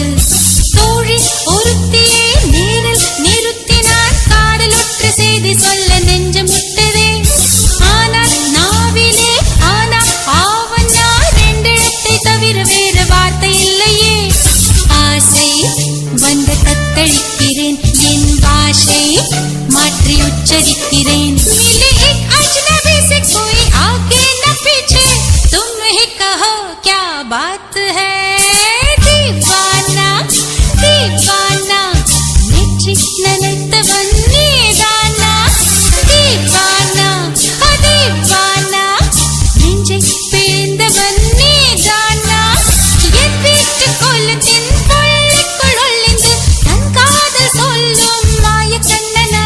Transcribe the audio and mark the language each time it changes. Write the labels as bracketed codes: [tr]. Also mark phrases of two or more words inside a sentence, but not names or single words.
[ta] தோழி ஒருத்தியே நேரில் நிறுத்தினான், காதலுற்ற செய்தி சொல்ல நெஞ்சம் விட்டதே. ஆனால் நாவிலே ஆனா ஆவன்னா ரெண்டெழுத்தை தவிர வேறு வார்த்தை இல்லையே. ஆசை வந்த தத்தளிக்கிறேன், என் பாஷை மாற்றி உச்சரிக்கிறேன். [hi] मिले एक अजनबी से कोई आगे न पीछे, तुम ही कहो क्या बात है. दीवाना दीवाना [ta] நெற்றி நனைத்தவன் நீதானா. [hi] दीवाना दीवाना [ta] நெஞ்சை பேர்ந்தவன் நீதானா. என் வீட்டு கொல்லத்தின் பள்ளிக்குள் ஒளிந்து தன் காதல் சொல்லும் மாய கண்ணனா.